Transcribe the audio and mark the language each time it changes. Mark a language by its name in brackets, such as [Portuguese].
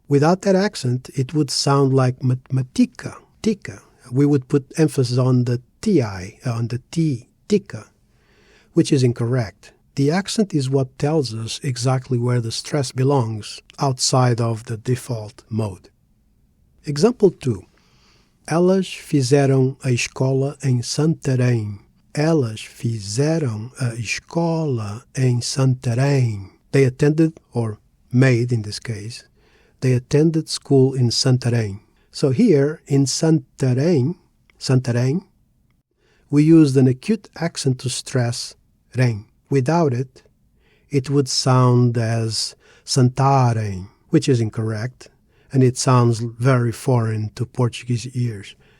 [English] Without that accent, it would sound like matematica, tica. We would put emphasis on the ti, on the t, tica, which is incorrect. The accent is what tells us exactly where the stress belongs outside of the default mode. Example 2. [Portuguese] Elas fizeram a escola em Santarém. Elas fizeram a escola em Santarém. [English] They attended, or made in this case, they attended school in Santarém. So here in Santarém, we used an acute accent to stress rém. Without it, it would sound as Santarém, which is incorrect, and it sounds very foreign to Portuguese ears.